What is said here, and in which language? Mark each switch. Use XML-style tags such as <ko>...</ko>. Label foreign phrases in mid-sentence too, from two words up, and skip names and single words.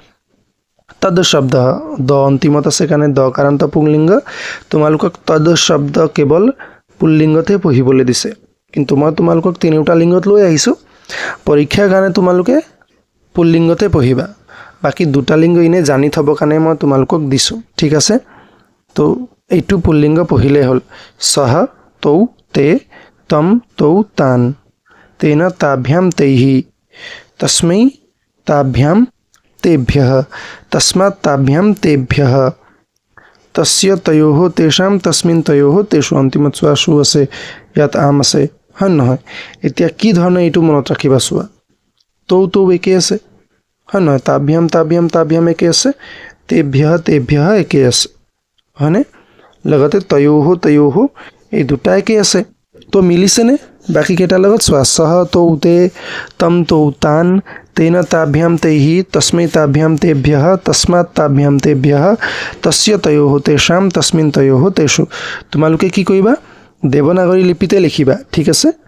<as>তদ শব্দ দ অন্তিমত আছে কাৰণে দ কাৰণত পুংলিংগ তোমালোকক তদ শব্দ কেৱল পুল্লিংগতে পঢ়িবলৈ দিছে কিন্তু মই তোমালোকক তিনিটা লিংগত লৈ আহিছোঁ পৰীক্ষাৰ কাৰণে তোমালোকে পুল্লিংগতে পঢ়িবা বাকি দুটা লিংগ ইনে জানি থ'ব কাৰণে মই তোমালোকক দিছোঁ ঠিক আছে তো এইটো পুল্লিংগ পঢ়িলেই হ'ল</as> <sa>সহ তৌ ते तम तौ तान तेन ताभ्यां तैः तस्मै ताभ्यां तेभ्यः तस्मात् ताभ्यां तेभ्यः तस्य तयोः तेषां तस्मिन् तयोः तेषु</sa> <as>अन्तिमत চোৱা সু আছে ইয়াত আম আছে হয় নহয় এতিয়া কি ধৰণে এইটো মনত ৰাখিবা চোৱা</as> <sa>তৌ তৌ</sa> <as>একে আছে হয় নহয়</as> <sa>তাভ্যাম তাভ্যাম তাভ্যাম</sa> <as>একে আছে</as> <sa>তেভ্যः তেভ্যः</sa> <as>একে আছে হয়নে লগতে</as> <sa>তয়োः তয়োः</sa> <as>এই দুটা একে আছে তো মিলিছেনে বাকি কেইটাৰ লগত চোৱা</as> <sa>সহ তৌ তে তম তৌ তান তেন তাভ্যাম তৈঃ তস্मै তাভ্যাম তেভ্যः তস্মাৎ তাভ্যাম তেভ্যः তস্য তয়োः তেষাಂ তস্মিন তয়োः তেষু</sa> <as>তোমালোকে কি কৰিবা দেৱনাগৰী লিপিতে লিখিবা ঠিক আছে</as>